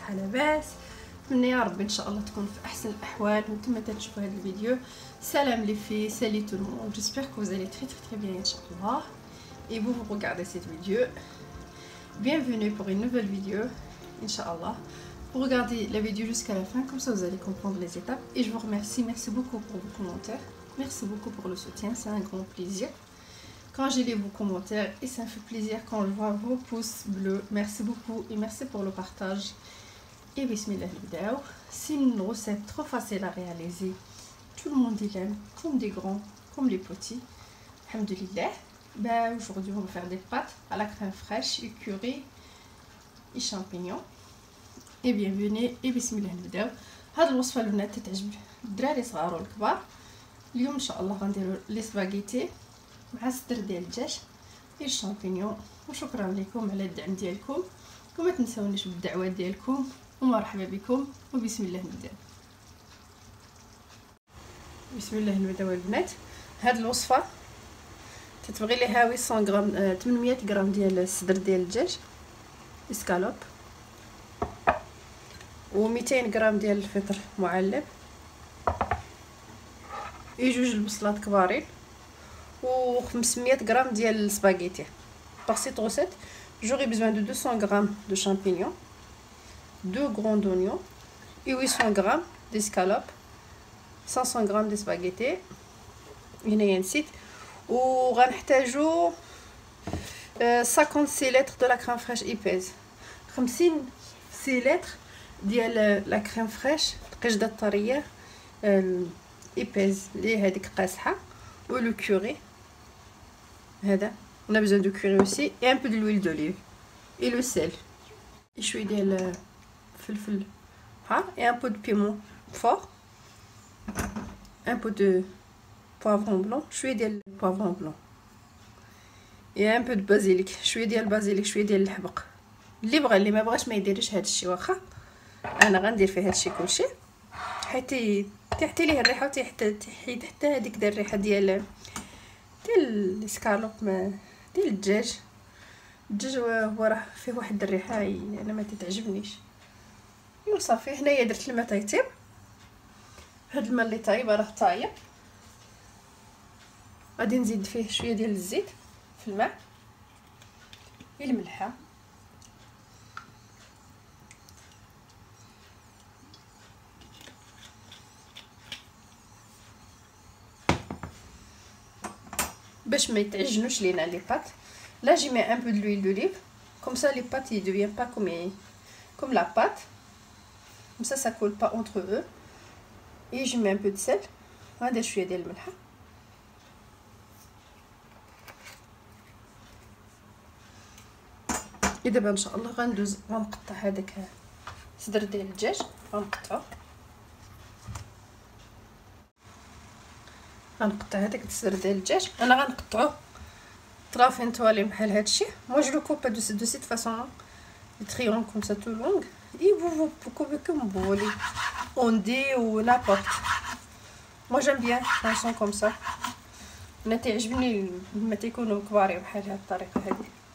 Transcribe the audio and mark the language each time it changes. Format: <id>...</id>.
<ar>تكون في احسن الاحوال وانتم تشوفوا هذا الفيديو.</ar> <fr>سلام les filles, salut tout le monde, j'espère que vous allez très bien inchallah. Et vous regardez cette vidéo, bienvenue pour une nouvelle vidéo inchallah. Vous regardez la vidéo jusqu'à la fin, comme ça vous allez comprendre les étapes. Et je vous remercie, merci beaucoup pour vos commentaires, merci beaucoup pour le soutien, c'est un grand plaisir quand j'ai lu vos commentaires et ça me fait plaisir quand je vois vos pouces bleus. Merci beaucoup et merci pour le partage. Et bismillah vidéo. C'est une recette trop facile à réaliser. Tout le monde l'aime, comme des grands, comme les petits. Alhamdulillah. Ben, aujourd'hui on va faire des pâtes à la crème fraîche et curry et champignons. Et bienvenue et bismillah vidéo.</fr> <ar>هاد الوصفه البنات تتعجب الدراري صغار والكبار. اليوم ان شاء الله غنديروا لي سباغيتي مع الصدر ديال الدجاج و الشامبينيون. وشكرا لكم على الدعم ديالكم وما تنساونيش بالدعوات ديالكم ومرحبا بكم وبسم الله نبداو. بسم الله نبداو البنات. هاد الوصفه تتبغي ليها 800 غرام 800 غرام ديال الصدر ديال الدجاج اسكالوب و200 غرام ديال الفطر معلب جوج البصلات كبارين و 500 غرام ديال السباغيتي.</ar> <fr>Par cette recette, j'aurai besoin de 200 grammes de champignons, 2 grands oignons et 800 grammes d'escalope, 500 grammes de spaghettis.</fr> <ar>هنايا نسيت. وغنحتاجو 50 سيلتر</ar> <fr>de la crème fraîche épaisse.</fr> <ar>50 سيلتر ديال لا كريم فريش القشده الطريه ايبيز اللي هذيك قاصحه. ولو كوري هذا</ar> <fr>on a besoin de curry aussi et un peu de l'huile d'olive et le sel et</fr> <ar>شويه ديال فلفل حار</ar> <fr>et un peu de piment fort, un peu de poivron blanc, شويه ديال poivron blanc et un peu de basilic,</fr> <ar>شويه ديال البازيليك شويه ديال الحبق. اللي بغى اللي ما بغاش ما يديرش هذا الشيء واخا انا غندير فيه هذا الشيء كلشي حيت تحتي ليه الريحه وتحيد حتى هذيك الريحه ديال الاسكالوب ديال الدجاج هو راه فيه واحد الريحه انا ما تتعجبنيش. ايوا صافي. هنايا درت الماء طيب. هاد الماء اللي طايب راه طايب غادي نزيد فيه شويه ديال الزيت في الماء الملحه باش ما يتعجنوش لينا لي بات.</ar> <fr>Là j'y mets un peu de l'huile d'olive comme ça les pâtes ils deviennent pas comme la pâte, comme ça colle pas entre eux. Et je mets un peu de sel</fr> <ar>وهذا شويه ديال الملحه. دابا ان شاء الله غنقطع هذاك صدر ديال الدجاج غنقطع هذاك الصدر ديال الدجاج. انا غنقطعو طرافين طوالين بحال هادشي.</ar> <fr>moi je le coupe de cette façon là, des triangles comme ça tout long et vous coupez comme vous voulez on dit ou n'importe. moi j'aime bien un son comme ça.</fr> <ar>انا تعجبني لما تيكونوا كبارين بحال هاد الطريقه هذه.</ar>